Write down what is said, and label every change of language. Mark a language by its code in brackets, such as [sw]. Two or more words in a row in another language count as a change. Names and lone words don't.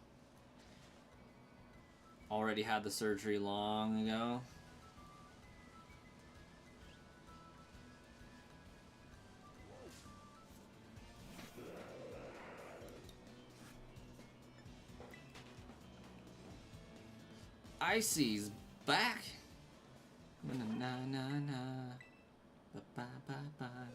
[en] Already had the surgery long ago. Icy's back. Na na na na. Ba ba ba ba.